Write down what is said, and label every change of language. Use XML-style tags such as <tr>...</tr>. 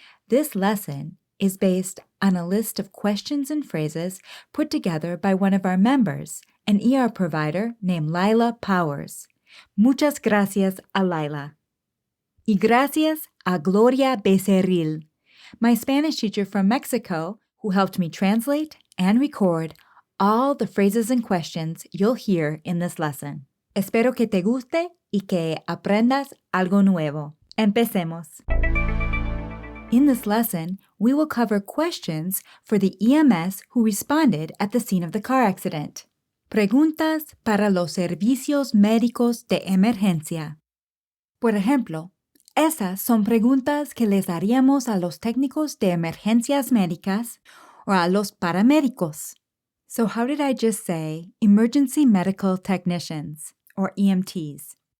<en>This lesson is based on a list of questions and phrases put together by one of our members, an ER provider named Lila Powers.</en> <es>Muchas gracias a Lila. Y gracias a Gloria Becerril,</es> <en>my Spanish teacher from Mexico, who helped me translate and record all the phrases and questions you'll hear in this lesson.</en> <es>Espero que te guste y que aprendas algo nuevo. Empecemos.</es> <en>In this lesson, we will cover questions for the EMS who responded at the scene of the car accident.</en> <es>Preguntas para los servicios médicos de emergencia. Por ejemplo, esas son preguntas que les haríamos a los técnicos de emergencias médicas o a los paramédicos.</es> <en>So how did I just say emergency medical technicians or EMTs?</en>